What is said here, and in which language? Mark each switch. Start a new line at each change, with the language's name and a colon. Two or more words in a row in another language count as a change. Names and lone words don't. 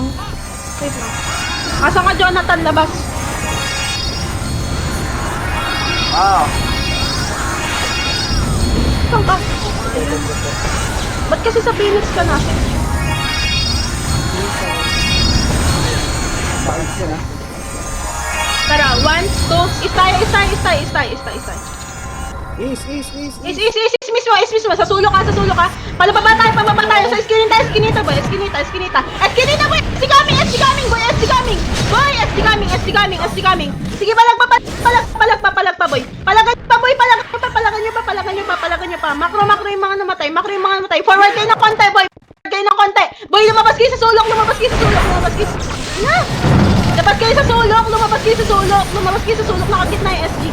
Filipino: Wait lang.
Cebuano: Asa ka,
Filipino: Jonathan? Labas. Saan ka? Ba't kasi sa Phoenix ka na? Bakit yan ha? Tara, 1, 2, istay. Is. Is mismo. Sa sulok ka. Palababa tayo. Sa Eskinita, boy. Eskinita, boy.
English: SD coming, boy. SD coming.
Filipino: Sige, palag pa, boy. Palagan nyo pa. Makro yung mga namatay. Forward kayo ng konti, boy. Boy, lumabas kayo sa sulok. Na! Labas kayo sa sulok. Nakagitna yung SG.